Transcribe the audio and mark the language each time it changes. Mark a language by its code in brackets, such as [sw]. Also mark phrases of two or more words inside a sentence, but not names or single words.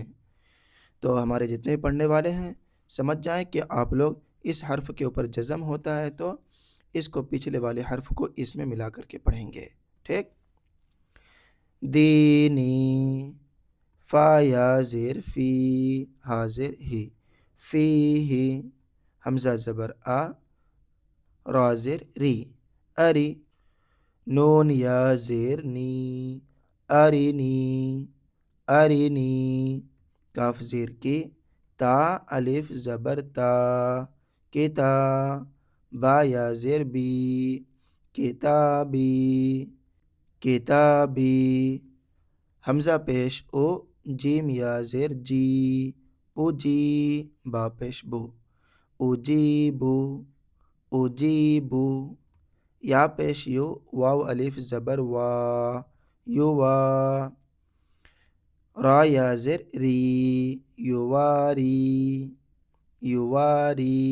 [ur] تو ہمارے جتنے پڑھنے والے ہیں سمجھ جائیں کہ آپ لوگ اس حرف کے اوپر جزم ہوتا ہے تو اس کو پچھلے والے حرف کو اس میں ملا کر کے پڑھیں گے، ٹھیک. دینی، فا یا زیر فی، ہا زیر ہی، فی ہی. حمزہ زبر آ، را زیر ری، اری. نون یا زیر نی، ارینی، ارینی. کاف زیر کی، تا الف زبر تا، کتا. با یا زیر بی، کتابی، کتابی. حمزہ پیش او، جیم یا زیر جی، اوجی. با پیش بو، اوجیبو، اوجیبو. یا پیش یو، واو الف زبر وا، یوا. را یا زیر ری، یواری، یواری.